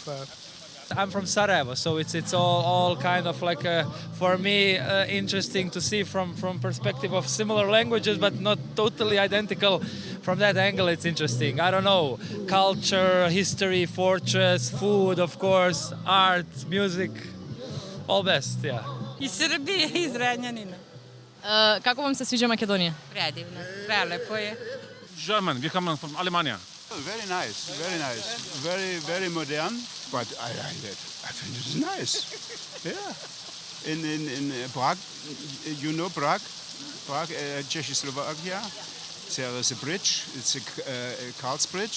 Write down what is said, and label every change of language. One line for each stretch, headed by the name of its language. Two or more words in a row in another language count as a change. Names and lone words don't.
English: I'm from Sarajevo, so it's all kind of like for me interesting to see from perspective of similar languages, but not totally identical. From that angle, it's interesting. I don't know, culture, history, fortress, food, of course, art, music, all best, yeah.
Serbian: Iz Srbije, iz Renjanina.
Macedonian: Како вам се свиѓа Македонија?
Serbian: Predivno, prelepo je.
German: German, wir kommen von Alemania.
English: Very nice, very nice. Very modern, but I think it is nice. Yeah. in Prague. You know Prague? Prague, Czechoslovakia. There is a bridge. It's a Karls Bridge.